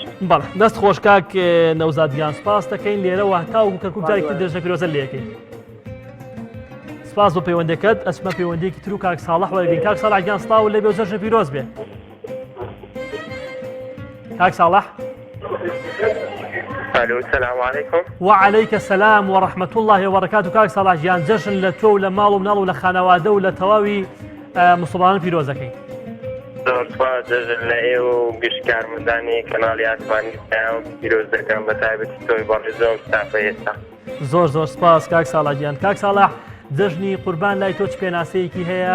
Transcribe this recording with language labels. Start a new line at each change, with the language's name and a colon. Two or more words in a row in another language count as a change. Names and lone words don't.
Central Kurdish: بەڵێ دەست خۆش کاک نەوزادیان سپاس دەکەین لێرەوە تاوکو کەرکووک جارێکی دەژنە پیرۆزە لێەکەین. سپاس بۆ پەیوەندەکەت. ئەچمە پەیوەندێکی تر و کاک ساڵح وەرگین. کاک ساڵح گیان سڵاو لێ بێ و جەژنە پیرۆز بێ. کاک ساڵح.
Arabic: الو السلام عليكم. وعليك السلام ورحمة الله وبركاته.
Central Kurdish: کاک ساڵح گیان جەژن لە تۆ و لە ماڵ و مناڵ و لە خانەوادە و لە تەواوی مسڵمانان پیرۆزەکەی. زۆر سپاس جەژن لە ئێوە و گشتکارمەندانی کەناڵی ئاسمانی پێیان پیرۆز دەکەم بە تایبەتی تۆی بەڕێزە و ستافە ئێستا. زۆر زۆر سپاس کاک ساڵح گیان. کاک ساڵح جەژنی قوربان لای تۆ چ پێناسەیەکی هەیە؟